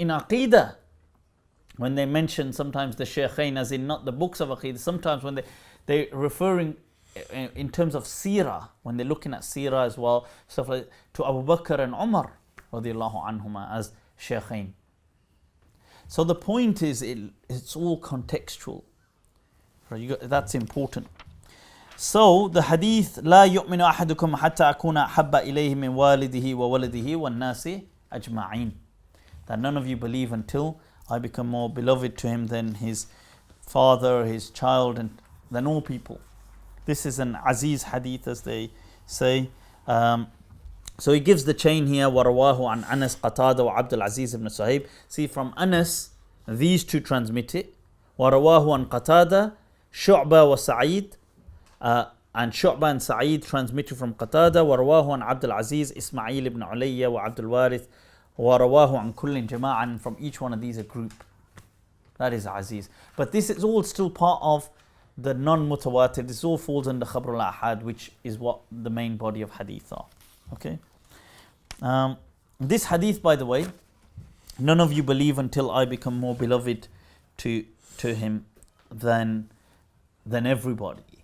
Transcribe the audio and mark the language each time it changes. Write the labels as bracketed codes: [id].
[en] In Aqidah, when they mention sometimes the Shaykhain, as in not the books of Aqidah, sometimes when they're referring in terms of Seerah, when they're looking at Seerah as well, stuff like to Abu Bakr and Umar radiallahu anhuma as Shaykhain. So the point is, it's all contextual. Right, that's important. So the hadith, [ar] لا يؤمن أحدكم حتى أكون أحب إليه من والده وولده والناس أجمعين. [en] That none of you believe until I become more beloved to him than his father, his child, and than all people. This is an Aziz hadith, as they say. So he gives the chain here. [ar] وَرَوَاهُ عَنْ أَنَس قَتَادَ وَعَبْدُ الْعَزِيزِ ibn Suhaib. [en] See, from Anas, these 2 transmit it. [ar] وَرَوَاهُ عَنْ قَتَادَ شُعْبَ وَسَعِيد. [en] And Shu'bah and Sa'id transmitted from Qatada. [ar] وَرَوَاهُ عَنْ عَبْدُ الْعَزِيزِ إسماعيل ibn عُلَيَّ وَعَبْدُ الْوَارِثِ. وَرَوَاهُ عَنْ كُلٍّ جَمَاعًا. [en] And from each one of these a group. That is Aziz. But this is all still part of the non-mutawatir. This all falls under Khabar al-Ahad, which is what the main body of hadith are. Okay. This hadith, by the way, none of you believe until I become more beloved to him than everybody.